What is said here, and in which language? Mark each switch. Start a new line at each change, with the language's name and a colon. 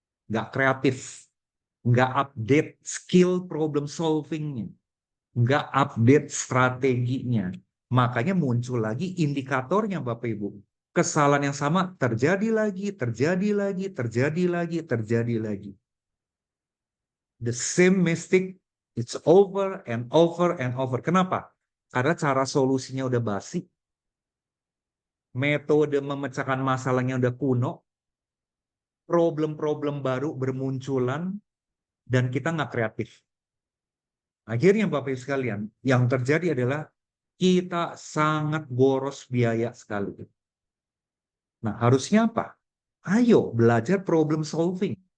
Indonesian: Nggak kreatif, nggak update skill problem solving-nya, nggak update strateginya. Makanya muncul lagi indikatornya Bapak Ibu. Kesalahan yang sama terjadi lagi, terjadi lagi, terjadi lagi, terjadi lagi.
English: The same mistake, it's over and over and over.
Indonesian: Kenapa? Karena cara solusinya udah basi, metode memecahkan masalahnya udah kuno, problem-problem baru bermunculan, dan kita nggak kreatif. Akhirnya Bapak Ibu sekalian, yang terjadi adalah kita sangat boros biaya sekali. Nah, harusnya apa? Ayo belajar problem solving.